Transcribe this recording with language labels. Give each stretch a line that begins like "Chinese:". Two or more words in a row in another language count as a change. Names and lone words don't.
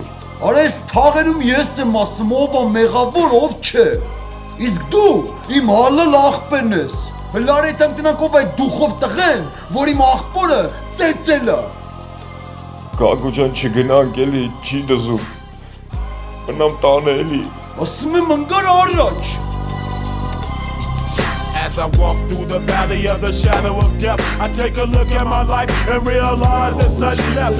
Armenian: Արա այս թաղերում ես եմ ասում ով է մեղավոր, ով չէ։ Իսկ դու իմ հալալ աղբերն ես։ Հլարի հետ տնանք ով այդ դուխով տղեն, որ իմ աղբորը ծեծել է։ Գագո ջան չգնանք էլի, չի դզում։ Մնամ տանը էլի։ Ասում եմ ընկար առաջ։
English: As I walk through the valley of the shadow of death, I take a look at my life and realize there's nothing left.